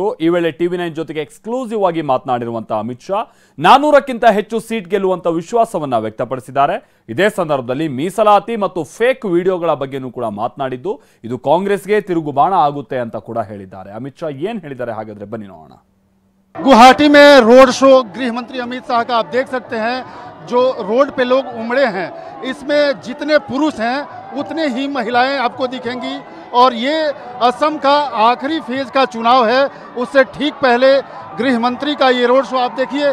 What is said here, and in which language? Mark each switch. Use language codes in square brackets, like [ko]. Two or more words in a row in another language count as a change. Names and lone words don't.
[kn] ಈ ವೇಳೆ TV9 ಜೊತೆಗೆ ಎಕ್ಸ್ಕ್ಲೂಸಿವ್ ಆಗಿ ಮಾತನಾಡಿರುವಂತಹ ಅಮಿತ್ ಶಾ 400ಕ್ಕಿಂತ ಹೆಚ್ಚು ಸೀಟ್ ಗೆಲ್ಲುವಂತ ವಿಶ್ವಾಸವನ್ನ ವ್ಯಕ್ತಪಡಿಸಿದ್ದಾರೆ. ಇದೇ ಸಂದರ್ಭದಲ್ಲಿ ಮೀಸಲಾತಿ ಮತ್ತು ಫೇಕ್ ವಿಡಿಯೋಗಳ ಬಗ್ಗೆನೂ ಕೂಡ ಮಾತನಾಡಿದ್ದು, ಇದು ಕಾಂಗ್ರೆಸ್ಗೆ ತಿರುಗುಬಾಣ ಆಗುತ್ತೆ ಅಂತ ಕೂಡ ಹೇಳಿದ್ದಾರೆ. ಅಮಿತ್ ಶಾ ಏನ್ ಹೇಳಿದ್ದಾರೆ ಹಾಗಾದ್ರೆ ಬನ್ನಿ ನೋಡೋಣ. [hi] गुवाहाटी में रोड शो गृह मंत्री अमित शाह का आप देख सकते हैं। जो रोड पे लोग उमड़े हैं, इसमें जितने पुरुष हैं उतने ही महिलाएं आपको दिखेंगी। और ये असम का आखिरी फेज का चुनाव है, उससे ठीक पहले गृह मंत्री का ये रोड शो आप देखिए।